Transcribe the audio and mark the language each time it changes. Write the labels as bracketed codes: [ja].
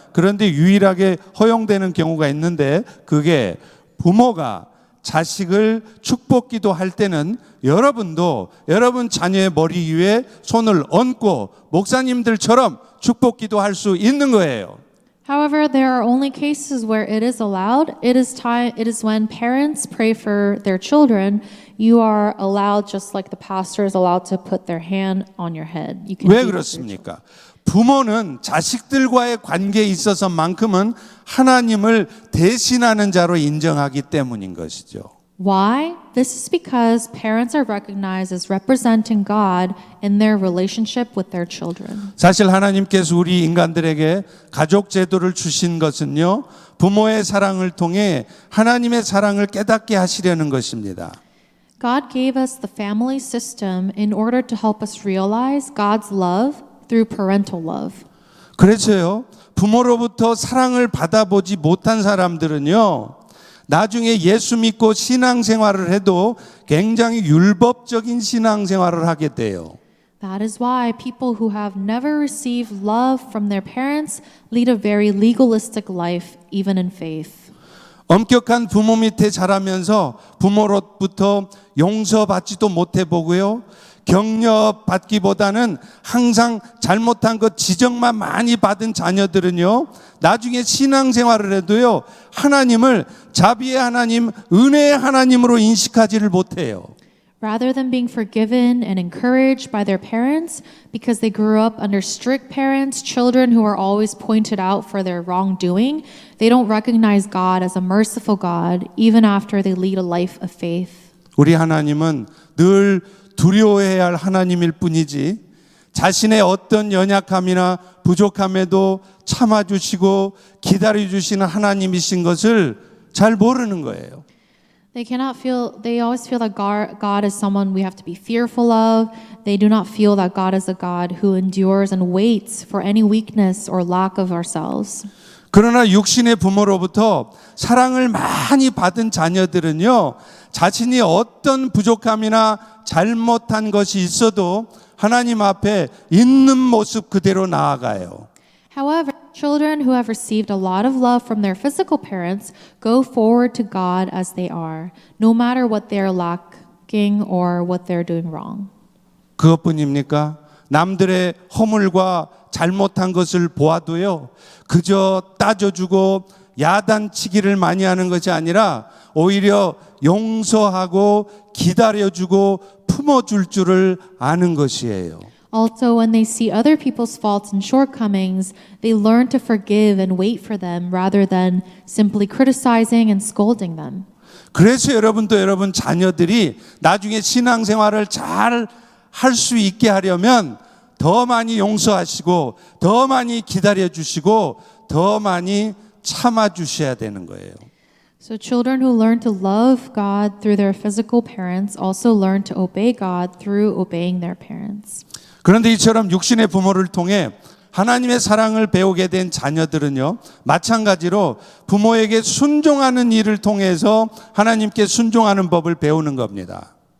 [ko] 그런데 유일하게 허용되는 경우가 있는데 그게 부모가 자식을 축복 기도할 때는 여러분도 여러분 자녀의 머리 위에 손을 얹고 목사님들처럼 축복 기도할 수 있는 거예요. [en] However, there are only cases where it is allowed. It is when parents pray for their children, you are allowed, just like the pastor is allowed to put their hand on your head. You can [ko] 왜 [en] do that for your [ko] 그렇습니까? 부모는 자식들과의 관계에 있어서만큼은 하나님을 대신하는 자로 인정하기 때문인 것이죠. [en] Why? This is because parents are recognized as representing God in their relationship with their children. [ko] 사실 하나님께서 우리 인간들에게 가족 제도를 주신 것은요, 부모의 사랑을 통해 하나님의 사랑을 깨닫게 하시려는 것입니다. [en] God gave us the family system in order to help us realize God's love through parental love. [ko] 그래서요, 부모로부터 사랑을 받아보지 못한 사람들은요, 나중에 예수 믿고 신앙생활을 해도 굉장히 율법적인 신앙생활을 하게 돼요. [en] That is why people who have never received love from their parents lead a very legalistic life, even in faith. [ko] 엄격한 부모 밑에 자라면서 부모로부터 용서받지도 못해 보고요. 격려 받기보다는 항상 잘못한 것 지적만 많이 받은 자녀들은요, 나중에 신앙생활을 해도요, 하나님을 자비의 하나님, 은혜의 하나님으로 인식하지를 못해요. [en] Rather than being forgiven and encouraged by their parents because they grew up under strict parents, children who are always pointed out for their wrongdoing, they don't recognize God as a merciful God even after they lead a life of faith. [ko] 우리 하나님은 늘 두려워해야 할 하나님일 뿐이지 자신의 어떤 연약함이나 부족함에도 참아주시고 기다려주시는 하나님이신 것을 잘 모르는 거예요. [en] They always feel that God is someone we have to be fearful of. They do not feel that God is a God who endures and waits for any weakness or lack of ourselves. [ko] 그러나 육신의 부모로부터 사랑을 많이 받은 자녀들은요, 자신이 어떤 부족함이나 잘못한 것이 있어도 하나님 앞에 있는 모습 그대로 나아가요. [en] However, children who have received a lot of love from their physical parents go forward to God as they are, no matter what they're lacking or what they're doing wrong. [ko] 그것뿐입니까? 남들의 허물과 잘못한 것을 보아도요, 그저 따져주고 야단치기를 많이 하는 것이 아니라 오히려 용서하고 기다려주고 품어줄 줄을 아는 것이에요. [en] Also, when they see other people's faults and shortcomings, they learn to forgive and wait for them rather than simply criticizing and scolding them. [ko] 그래서 여러분도 여러분 자녀들이 나중에 신앙생활을 잘 할 수 있게 하려면 더 많이 용서하시고 더 많이 기다려주시고 더 많이 참아주셔야 되는 거예요. [en] So children who learn to love God through their physical parents also learn to obey God through obeying their parents. [ko] 그런데 이처럼 육신의 부모를 통해 하나님의 사랑을 배우게 된 자녀들은요, 마찬가지로 부모에게 순종하는 일을 통해서 하나님께 순종하는 법을 배우는 겁니다.